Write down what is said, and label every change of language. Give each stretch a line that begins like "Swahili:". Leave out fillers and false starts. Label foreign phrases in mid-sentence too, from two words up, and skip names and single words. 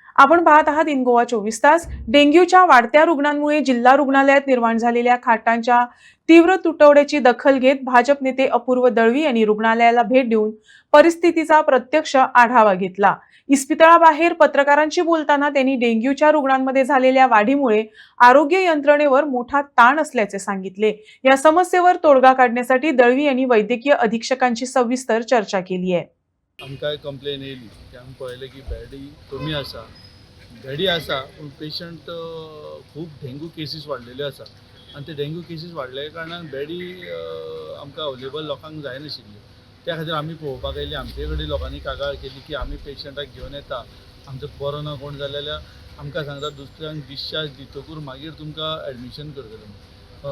Marathi: आपण पाहत आहात इन गोवा 24 तास। डेंग्यूच्या वाढत्या रुग्णांमुळे जिल्हा रुग्णालयात निर्माण झालेल्या खाटांच्या तीव्र तुटवड्याची दखल घेत भाजप नेते अपूर्व दळवी यांनी रुग्णालयाला भेट देऊन परिस्थितीचा प्रत्यक्ष आढावा घेतला। इस्पितळाबाहेर पत्रकारांशी बोलताना त्यांनी डेंग्यूच्या रुग्णांमध्ये झालेल्या वाढीमुळे आरोग्य यंत्रणेवर मोठा ताण असल्याचे सांगितले। या समस्येवर तोडगा काढण्यासाठी दळवी यांनी वैद्यकीय अधीक्षकांची सविस्तर चर्चा केली आहे।
Konkani: आमकां कंप्लेन येयली की आमी पळयलें की बेडी कमी आसा, बेडी आसा पूण पेशंट खूब
English: dengue cases
Konkani: वाडलेल्यो आसा आनी ते
English: dengue cases
Konkani: वाडल्या कारणान बेडी आमकां अवेलेबल लोकांक जायनाशिल्ली। त्या खातीर आमी पळोवपाक येयली, आमचे कडेन लोकांनी कागाळ केली की आमी पेशंटाक घेवन येता, आमचो बरो ना कोण जालें जाल्यार आमकां सांगता दुसऱ्यांक डिस्चार्ज दितकूर मागीर तुमकां एडमिशन करतले।